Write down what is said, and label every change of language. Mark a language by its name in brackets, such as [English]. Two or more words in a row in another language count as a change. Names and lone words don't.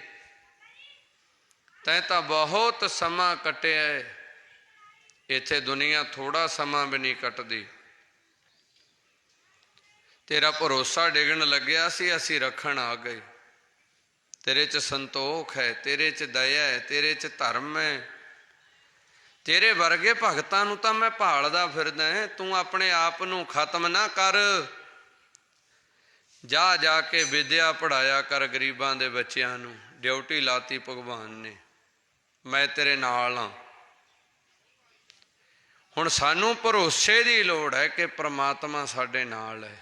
[Punjabi] ਤੈਂ ਤਾਂ ਬਹੁਤ ਸਮਾਂ ਕੱਟਿਆ, ਇੱਥੇ ਦੁਨੀਆ ਥੋੜਾ ਸਮਾਂ ਵੀ ਨਹੀਂ ਕੱਟਦੀ। ਤੇਰਾ ਭਰੋਸਾ ਡਿੱਗਣ ਲੱਗਿਆ ਸੀ, ਅਸੀਂ ਰੱਖਣ ਆ ਗਏ। ਤੇਰੇ 'ਚ ਸੰਤੋਖ ਹੈ, ਤੇਰੇ 'ਚ ਦਇਆ ਹੈ, ਤੇਰੇ 'ਚ ਧਰਮ ਹੈ, ਤੇਰੇ ਵਰਗੇ ਭਗਤਾਂ ਨੂੰ ਤਾਂ ਮੈਂ ਭਾਲਦਾ ਫਿਰਦਾ ਹੈ, ਤੂੰ ਆਪਣੇ ਆਪ ਨੂੰ ਖ਼ਤਮ ਨਾ ਕਰ। ਜਾ ਜਾ ਕੇ ਵਿੱਦਿਆ ਪੜ੍ਹਾਇਆ ਕਰ ਗਰੀਬਾਂ ਦੇ ਬੱਚਿਆਂ ਨੂੰ, ਡਿਊਟੀ ਲਾਤੀ ਭਗਵਾਨ ਨੇ, ਮੈਂ ਤੇਰੇ ਨਾਲ ਹਾਂ। ਹੁਣ ਸਾਨੂੰ ਭਰੋਸੇ ਦੀ ਲੋੜ ਹੈ ਕਿ ਪਰਮਾਤਮਾ ਸਾਡੇ ਨਾਲ ਹੈ।